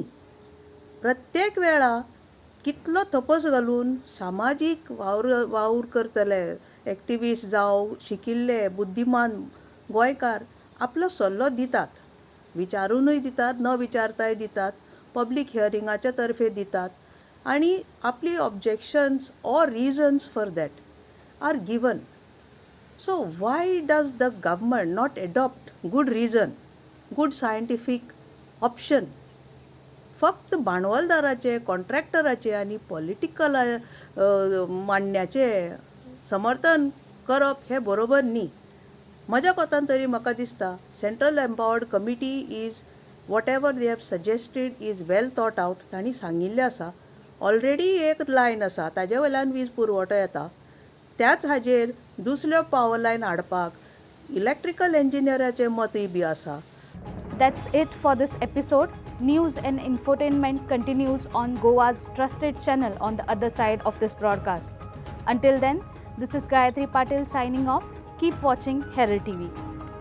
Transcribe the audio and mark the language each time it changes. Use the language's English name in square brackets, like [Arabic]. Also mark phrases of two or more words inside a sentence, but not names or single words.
[Konkani] प्रत्येक वेळा कितलो तपस घालून सामाजीक वावर करतले एक्टिविस्ट जावं शिकिल्ले बुद्धिमान गोंयकार आपलो सल्लो दितात, विचारूनय दितात, न विचारताय दितात, पब्लीक हियरिंगाच्या तर्फे दितात आनी आपली [English] objections or reasons for that are given. So why does the government not adopt good reason, good scientific option? [Konkani] फक्त भांडवलदाराचे, कॉन्ट्रॅक्टराचे आनी पॉलिटिकल मांडण्याचे समर्थन करप हे बरोबर न्ही. म्हज्या कोतान तरी म्हाका दिसता [English] Central Empowered Committee is what ever they have suggested is well thought out. [Konkani] तांणी सांगिल्लें आसा ऑलरेडी एक लायन आसा ताजे वयल्यान वीज पुरवठो येता, त्याच हाजेर दुसऱ्यो [English] power line [Konkani] हाडपाक इलेक्ट्रिकल इंजिनियराचें मतय बी आसा. [English] That's it for this episode. News and infotainment continues on Goa's trusted channel on the other side of this broadcast. Until then, this is Gayatri Patil signing off. Keep watching Herald TV.